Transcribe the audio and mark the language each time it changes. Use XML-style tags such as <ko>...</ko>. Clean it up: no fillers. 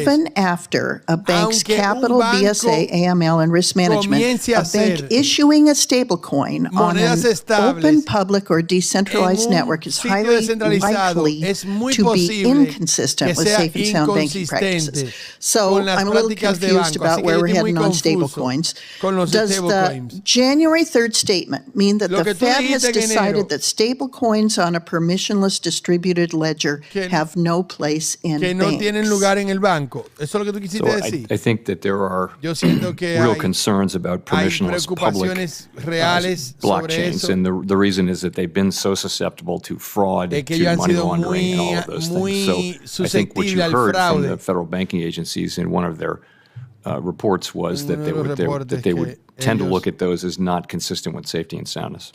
<en>Even after a bank's capital, BSA, AML, and risk management, a bank issuing a stablecoin on an open, public, or decentralized network is highly likely to be inconsistent with safe and sound banking practices. So I'm a little confused about where we're heading on stablecoins. Does the January 3rd statement mean that the Fed has decided that stablecoins on a permissionless distributed ledger have no place in</en> <es>que no</es> <en>banks?</en> <es>Tienen lugar en el banco? Eso es lo que tú quisiste decir.</es> <en>I think that there are real concerns about permissionless public blockchains, and the reason is that they've been so susceptible to fraud, to money laundering, and all of those things. So I think what you heard from the federal banking agencies in one of their reports was that they would tend to look at those as not consistent with safety and soundness.</en>